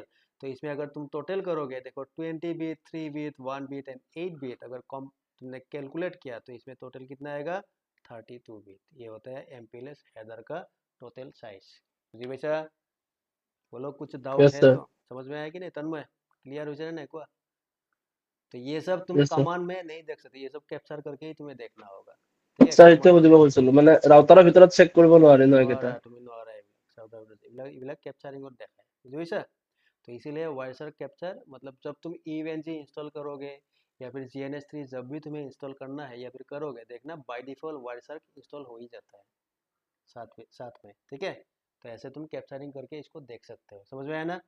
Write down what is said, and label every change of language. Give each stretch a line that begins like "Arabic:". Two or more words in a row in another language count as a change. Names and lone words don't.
Hindi: तो इसमें अगर तुम टोटल करोगे, देखो 20 बीट, 3 बीट, 1 बीट एंड 8 बीट, अगर कम तुमने कैलकुलेट किया तो इसमें टोटल कितना आएगा, 32 बीट। ये होता है MPLS हेडर का टोटल साइज। जी वैसा, बोलो कुछ डाउट
English: यस
Hindi: है सर। तो, समझ में आया कि नहीं तन्मय, क्लियर हो जाए ना एक बार? तो ये सब तुम
English: यस सर।
Hindi: कमांड में नहीं देख सकते, ये सब कैप्चर करके ही तुम्हें देखना होगा, ठीक है। सर इतने
Assamese: বুজিব কৈছিলো মানে ৰাউটাৰৰ ভিতৰত চেক কৰিব নোৱাৰে ন একেটা। নোৱাৰা, তুমি নোৱাৰা এইবিলাক কেপচাৰিঙত দেখায়, বুজি পাইছা?
Hindi: तो इसीलिए वायरसर कैप्चर, मतलब जब तुम EVNG इंस्टॉल करोगे या फिर GNS3 जब भी तुम्हें इंस्टॉल करना है या फिर करोगे, देखना
English: by default
Hindi: वायरसर इंस्टॉल हो ही जाता है साथ में, ठीक है। तो ऐसे तुम कैप्चरिंग करके इसको देख सकते हो, समझ में आया ना?